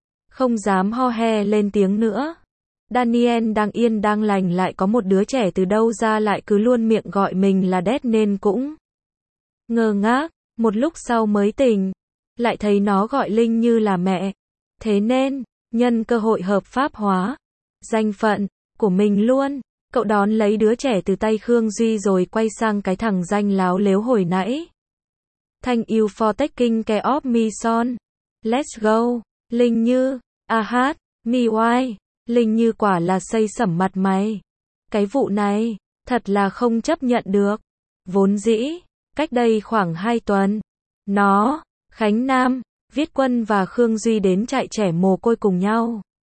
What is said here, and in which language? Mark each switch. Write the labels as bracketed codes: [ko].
[vi] Không dám ho he lên tiếng nữa. Daniel đang yên đang lành lại có một đứa trẻ từ đâu ra lại cứ luôn miệng gọi mình là đét nên cũng ngơ ngác, một lúc sau mới tỉnh. Lại thấy nó gọi Linh Như là mẹ. Thế nên nhân cơ hội hợp pháp hóa danh phận của mình luôn. Cậu đón lấy đứa trẻ từ tay Khương Duy rồi quay sang cái thằng danh láo lếu hồi nãy. [en] Thank you for taking care of me son. Let's go. Linh Như. Ahat. Me why. [vi] Linh Như quả là xây sẩm mặt mày. Cái vụ này, thật là không chấp nhận được. Vốn dĩ, cách đây khoảng 2 tuần. Nó, Khánh Nam, Viết Quân và Khương Duy đến trại trẻ mồ côi cùng nhau.